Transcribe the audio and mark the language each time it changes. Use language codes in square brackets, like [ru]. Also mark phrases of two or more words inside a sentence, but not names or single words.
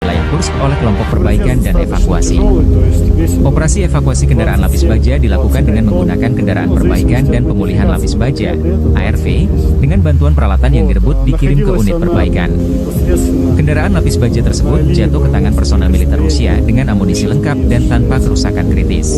[id] Kursk oleh kelompok perbaikan dan evakuasi. [ru] То есть весь [id] Operasi evakuasi kendaraan lapis baja dilakukan dengan menggunakan kendaraan perbaikan dan pemulihan lapis baja, ARV, dengan bantuan peralatan yang direbut dikirim ke unit perbaikan. [ru] непосредственно [id] Kendaraan lapis baja tersebut jatuh ke tangan personel militer Rusia dengan amunisi lengkap dan tanpa kerusakan kritis.